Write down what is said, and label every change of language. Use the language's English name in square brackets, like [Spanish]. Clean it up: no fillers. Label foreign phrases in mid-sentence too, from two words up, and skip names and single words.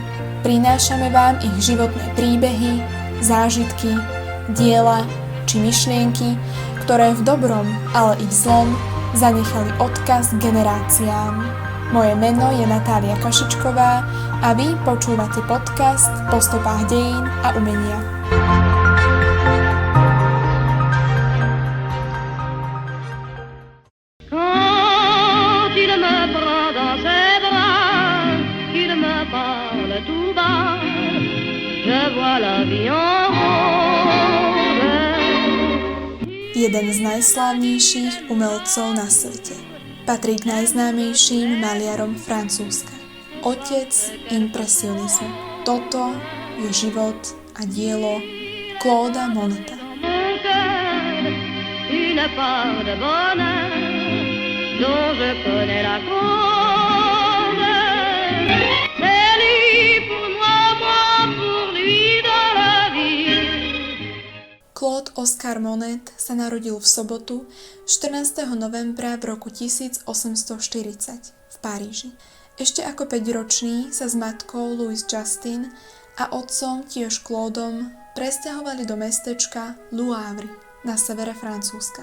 [Slovak] Prinášame vám ich životné príbehy, zážitky, diela či myšlienky, ktoré v dobrom, ale i v zlom zanechali odkaz generáciám. Moje meno je Natália Kašičková a vy počúvate podcast Po stopách dejín a umenia. [French] Quand il me prend dans ses bras, qu'il me parle tout bas, je vois la vie en rose. [Slovak] Jeden z najslávnejších umelcov na svete. Patrí k najznámejším maliarom Francúzska. Otec impresionizmu. Toto je život a dielo Clauda Moneta. [French] Une part de bonheur dont je connais la cause. C'est lui pour moi, moi pour lui dans la vie. [Slovak] Claude Oscar Monet sa narodil v sobotu 14. novembra v roku 1840 v Paríži. Ešte ako 5-ročný sa s matkou Louise Justine a otcom tiež Claudom presťahovali do mestečka Le Havre na severe Francúzska.